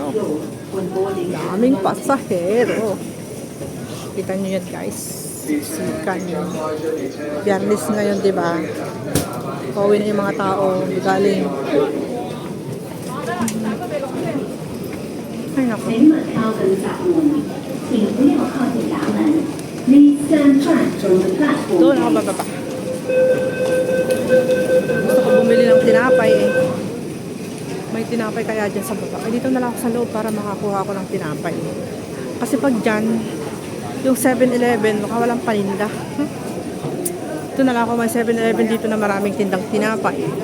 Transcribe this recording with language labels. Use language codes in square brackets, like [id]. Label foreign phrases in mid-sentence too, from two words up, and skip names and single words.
[tl] Daming pasahero. Kita nyo yan guys. Sikan yun. Biyernes ngayon, di ba? Pauwi na yung mga tao. Galing. Ay, naku. [zh] 请稳靠跟脚步，请不要靠近闸门。 [en] Please stand firm from the platform. [tl] Doon ako bababa. Gusto ko bumili ng tinapay eh. May tinapay kaya dyan sa baba. Ay, dito na lang ako sa loob para makakuha ko ng tinapay. Kasi pag dyan, yung 7-Eleven, baka walang paninda. Ito na lang ako, may 7-Eleven dito na maraming tindang tinapay.